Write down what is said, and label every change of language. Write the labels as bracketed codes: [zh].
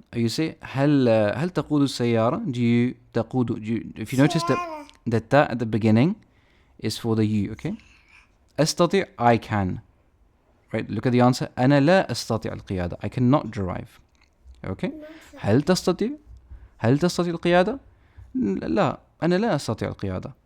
[en] You say [ar] هل تقود السيارة? [en] Do you تقود? If you notice that at the beginning is for the you, okay? أستطيع, I can. Right, look at the answer. [ar] أنا لا أستطيع القيادة. [en] I cannot drive. Okay? [ar] هل تستطيع القيادة؟ لا, أنا لا أستطيع القيادة.